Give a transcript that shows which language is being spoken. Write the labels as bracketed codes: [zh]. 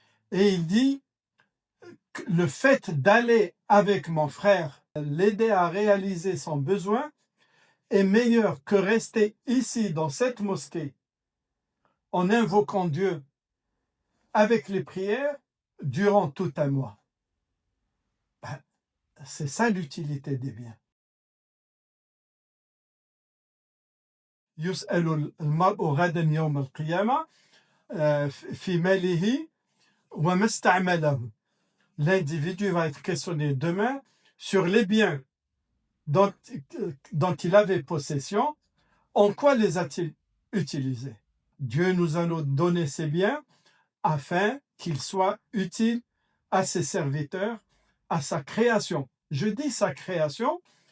[fr] Et il dit, le fait d'aller avec mon frère, l'aider à réaliser son besoin, est meilleur que rester ici dans cette mosquée en invoquant Dieu avec les prières durant tout un mois. C'est ça l'utilité des biens. [ar] يسأل المرء غدا يوم القيامة في ماله وما استعمله. [fr] L'individu va être questionné demain sur les biens dont il avait possession, en quoi les a-t-il utilisés? Dieu nous a donné ces biens afin qu'ils soient utiles à ses serviteurs, à sa création. Je dis sa création